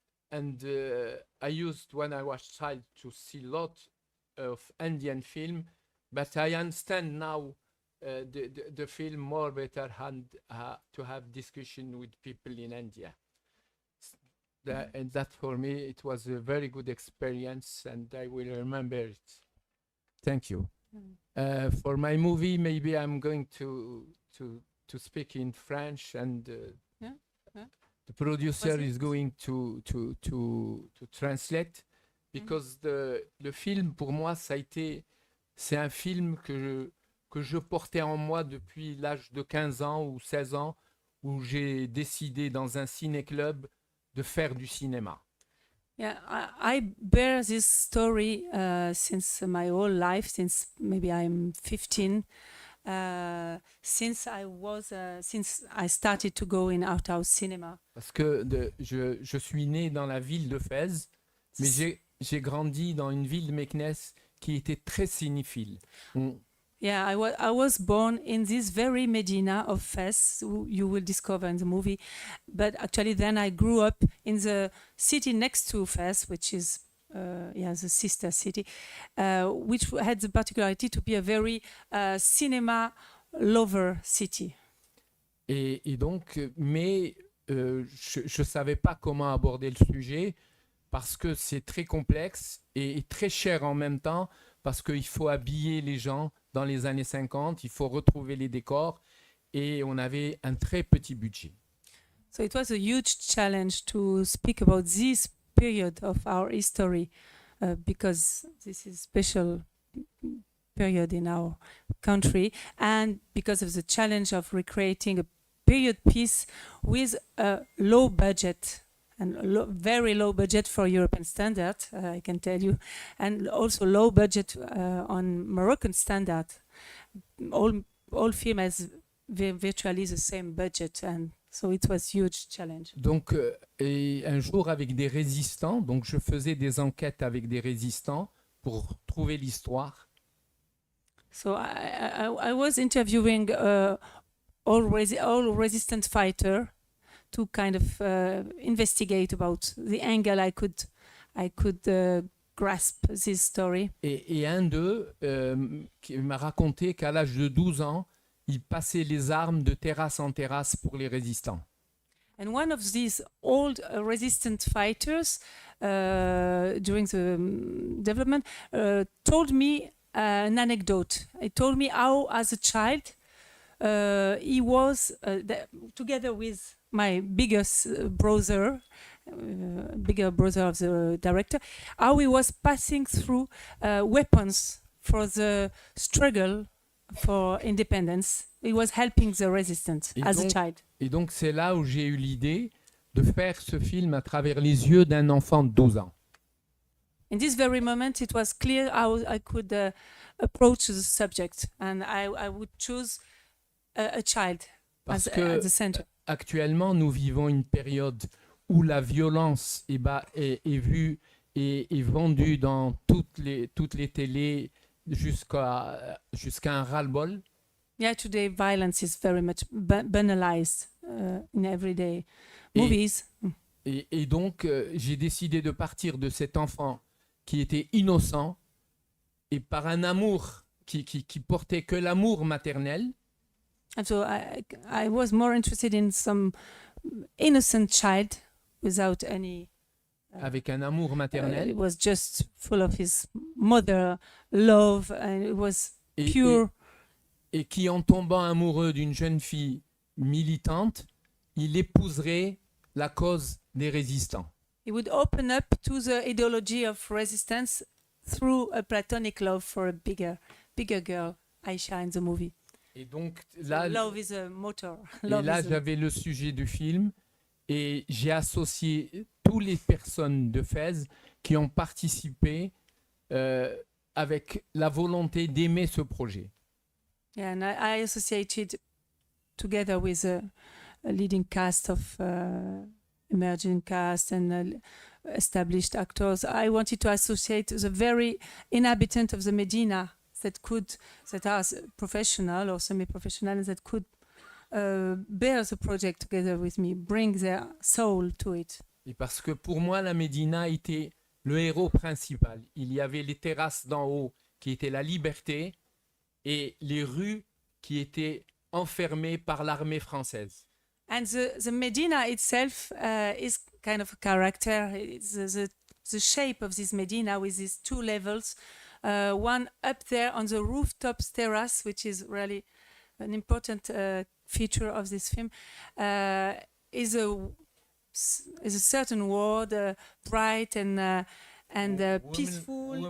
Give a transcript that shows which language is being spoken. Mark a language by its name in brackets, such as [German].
[English] And I used, when I was child, to see a lot of Indian film, but I understand now the film more better and to have discussion with people in India. And that for me, it was a very good experience, and I will remember it. Thank you. For my movie, maybe I'm going to speak in French, and the producer is going to translate, because [French] le film, pour moi, c'est un film que je portais en moi depuis l'âge de 15 ans ou 16 ans, où j'ai décidé dans un ciné-club de faire du cinéma. [English] Yeah, I bear this story since my whole life, since maybe I'm 15, since I started to go in art house cinema. [French] Parce que je suis né dans la ville de Fès, mais j'ai grandi dans une ville Meknès qui était très cinéphile. [English] Yeah, I was born in this very Medina of Fes, you will discover in the movie. But actually then I grew up in the city next to Fes, which is the sister city, which had the particularity to be a very cinema lover city. [French] Et donc, mais je savais pas comment aborder le sujet, parce que c'est très complexe et très cher en même temps, parce qu'il faut habiller les gens dans les années 50, il faut retrouver les décors, et on avait un très petit budget. [English] So it was a huge challenge to speak about this period of our history, because this is a special period in our country, and because of the challenge of recreating a period piece with a low budget, and very low budget for European standard, I can tell you, and also low budget on Moroccan standard. All film has virtually the same budget, and so it was huge challenge. [French] Donc, et un jour avec des résistants, donc je faisais des enquêtes avec des résistants pour trouver l'histoire. [English] So I was interviewing all resistant fighters to kind of investigate about the angle I could grasp this story. [French] Et un d'eux qui m'a raconté qu'à l'âge de 12 ans, il passait les armes de terrasse en terrasse pour les résistants. [English] And one of these old resistant fighters during the development told me an anecdote. He told me how, as a child, he was together with my biggest brother, bigger brother of the director, how he was passing through weapons for the struggle for independence. He was helping the resistance as a child. [French] Et donc c'est là où j'ai eu l'idée de faire ce film à travers les yeux d'un enfant de 12 ans. [English] In this very moment, it was clear how I could approach the subject, and I would choose a child [French] Parce [English] at [French] que [English] the center. [French] actuellement, nous vivons une période où la violence est vue et est vendue dans toutes les télés jusqu'à un ras-le-bol. [English] Yeah, today violence is very much banalized in everyday movies. [French] Et donc, j'ai décidé de partir de cet enfant qui était innocent et par un amour qui portait que l'amour maternel. [English] And so I was more interested in some innocent child without any... [French] avec un amour maternel. [English] It was just full of his mother love, and it was pure. [French] Et qui, en tombant amoureux d'une jeune fille militante, il épouserait la cause des résistants. [English] He would open up to the ideology of resistance through a platonic love for a bigger girl, Aisha, in the movie. [French] Et donc là, [English] love is a motor. [French] Et là, j'avais le sujet du film, et j'ai associé toutes les personnes de Fès qui ont participé avec la volonté d'aimer ce projet. [English] Yeah, and I associated together with a leading cast of emerging cast and established actors. I wanted to associate the very inhabitant of the Medina that are professional or semi-professional, that could bear the project together with me, bring their soul to it. [French] Et parce que pour moi, la Médina était le héros principal. Il y avait les terrasses d'en haut qui étaient la liberté et les rues qui étaient enfermées par l'armée française. [English] And the Medina itself is kind of a character. It's the shape of this Medina with these two levels. One up there on the rooftops terrace, which is really an important feature of this film, is a certain world, bright and peaceful.